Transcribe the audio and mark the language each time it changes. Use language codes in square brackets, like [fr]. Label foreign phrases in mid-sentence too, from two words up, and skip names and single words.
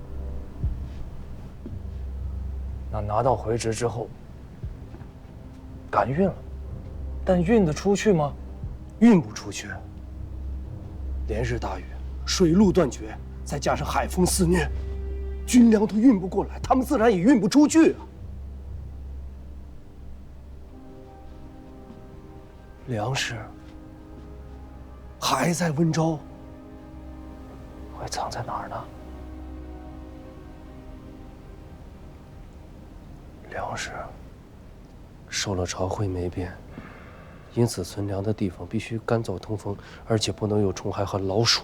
[zh] 那拿到回旨之後，敢運了，但運得出去嗎？運不出去。連日大雨，水路斷絕，再加上海風肆虐， 軍糧都運不過來，他們自然也運不出去啊。粮食還在溫州，会藏在哪儿呢？粮食受了朝会没变，因此存粮的地方必须干燥通风，而且不能有虫害和老鼠。